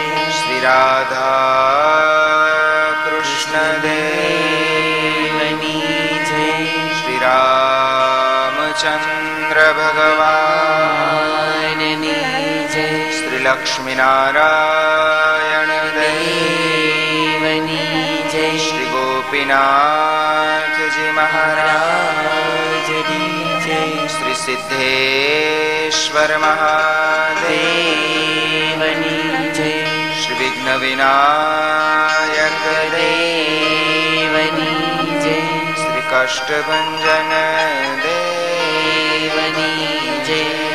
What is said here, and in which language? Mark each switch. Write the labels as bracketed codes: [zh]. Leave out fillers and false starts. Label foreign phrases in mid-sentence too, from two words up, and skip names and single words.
[gu] શ્રી રાધા કૃષ્ણ દેવની જય। શ્રી રામચંદ્ર ભગવાન જય। શ્રી લક્ષ્મી નારાયણ દેવની જય। [hi] श्री गोपीनाथ जी महाराज की जय। [gu] શ્રી સિદ્ધેશ્વર મહાદેવની જય। શ્રી વિઘ્ન વિનાયક દેવની જય। શ્રી કષ્ટભંજન દેવની જય।